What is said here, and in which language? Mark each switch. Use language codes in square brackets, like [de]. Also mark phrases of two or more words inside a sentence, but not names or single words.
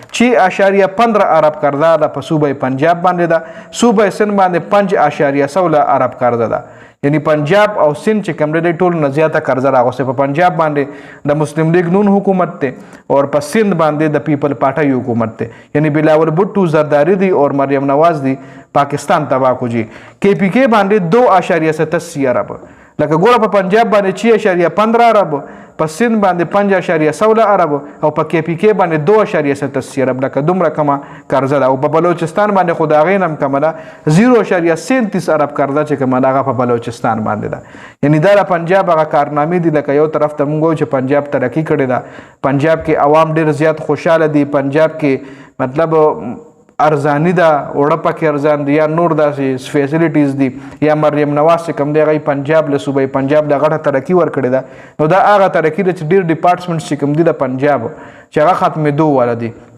[ps] ده 6.15 ارب قرضه ده په صوبه پنجاب باندې ده صوبه سند باندې 5.16 ارب قرضه ده یعنی پنجاب او سند چې کوم دی ټول نه زیاته قرضه راغوسته په پنجاب باندې د مسلم لیگ نون حکومت ته او په سند باندې د پیپل پارټي حکومت ته یعنی بلاول بھٹو زرداری دی اور مریم نواز دی پاکستان تباہ کو جی کے پی کے باندې 2.87 ارب لکه ګوره په پنجاب باندې 6.15 ارب په سند باندې 5.16 ارب او په کې پی کې باندې 2.87 ارب لکه دومره کمه قرضه ده او په بلوچستان باندې خو د هغې نه هم کمه ده 0.37 ارب قرضه چې کومه ده هغه په بلوچستان باندې ده یعنی دا د پنجاب هغه کارنامې دي لکه یو طرف ته موږ وایو چې پنجاب ترقي کړې ده پنجاب کې عوام ډېر زیات خوشحاله دي پنجاب کې مطلب ارزانی ده وړه پکې ارزان دي یا نور داسې فیسیلیټیز دي یا مریم نواز چې کوم دی هغوی پنجاب له صوبې پنجاب له غټه ترقي ورکړې ده نو دا هغه ترقي ده چې ډېر ډپارټمنټس چې کوم دي د پنجاب چې هغه ختمېدو والا دي